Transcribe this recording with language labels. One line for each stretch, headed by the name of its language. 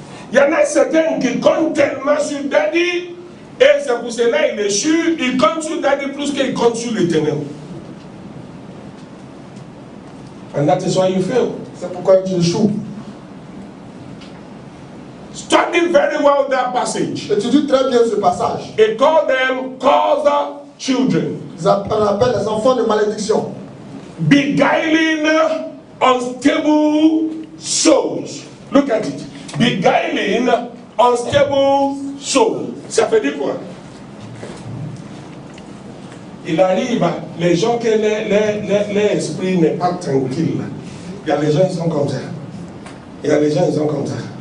French: Il y en a certains qui comptent tellement sur Daddy, et c'est pour cela qu'il échoue, il compte sur Daddy plus qu'il compte sur l'Éternel.
English: And that is why you fail.
French: C'est pourquoi tu échoues.
English: Study very well that passage.
French: Étudie très bien ce passage.
English: It called them causal children.
French: On appelle les enfants de malédiction.
English: Beguiling unstable souls. Look at it. Beguiling unstable souls.
French: Ça fait dire quoi? Il arrive, les gens que l'esprit n'est pas tranquille. Il y a les gens qui sont comme ça. Il y a les gens qui sont comme ça.